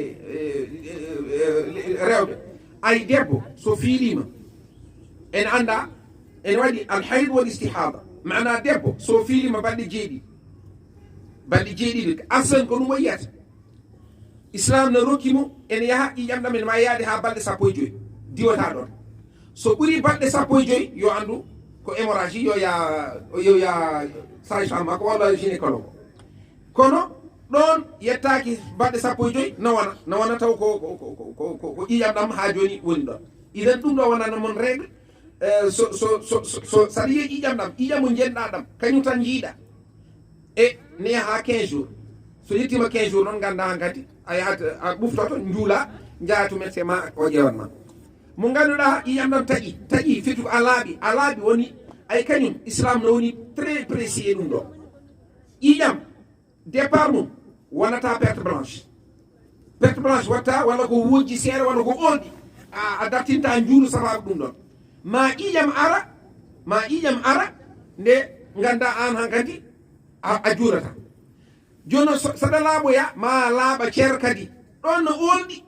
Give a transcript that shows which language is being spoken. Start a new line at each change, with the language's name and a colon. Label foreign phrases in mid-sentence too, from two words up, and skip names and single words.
Fula: rewɓe ay debbo so fiilima en anda en waɗi
Arabic: الحيض والاستحاضة
Fula: mana debbo so fiilima balɗe jeeɗiɗi asan ko ɗum o yiyata islam no rokkimo ene yaha ƴiƴam ɗam en ma yaade ha balɗe 15 diwata ɗon so ɓuuri balɗe 15 yo andu ko hémorragie yo ya sage-femme makko walla gynécologue kono ɗon yettaki balɗe 15 no wona taw ko ƴiƴam ɗam ha joni woni ɗon idan ɗum ɗo wonano mon règle so saɗa yiya ƴiƴam ɗam ƴiƴam mo jenɗa ɗam kañum tan jiiɗa e ne yaha 15 jours so yettima 15 jours noon ganda han kadi a yahat a ɓuftoto juula jaha to médecin ma o ƴewanma mo ganduɗa ƴiƴam ɗam taƴi fetu a laaɓi woni ay kañum islam no woni
French: très précis
Fula: e ɗum ɗo ƴiƴam départ mum wonata
French: perte blanche
Fula: watta walla ko wojji seeɗa walla ko olɗi a dartinta juulu sababu ɗum ɗon ma ƴiƴam ara nde ganda an han kadi a juurata joni saɗa laaɓoya ma laaɓa ceer kadi ɗon no olɗi